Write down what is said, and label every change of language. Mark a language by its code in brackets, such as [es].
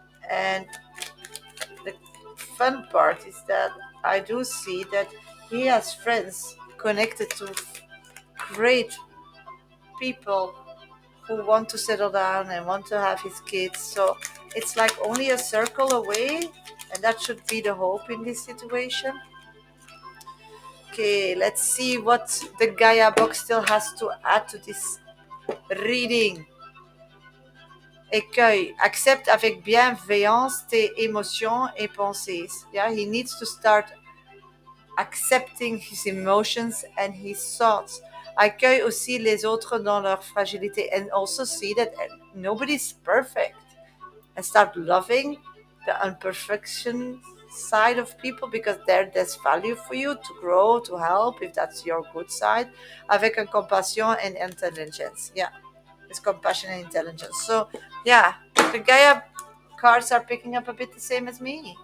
[en] And the fun part is that I do see that he has friends connected to great people who want to settle down and want to have his kids. So it's like only a circle away, and that should be the hope in this situation. Okay, let's see what the Gaia box still has to add to this reading. [fr] Écueil, accepte avec bienveillance tes émotions et pensées. [en] Yeah, he needs to start accepting his emotions and his thoughts. [fr] Accueille aussi les autres dans leur fragilité, [en] and also see that nobody's perfect. And start loving the imperfection side of people, because there's value for you to grow, to help, if that's your good side, [fr] avec un compassion [en] and intelligence. Yeah, it's compassion and intelligence. So yeah, the Gaia cards are picking up a bit the same as me.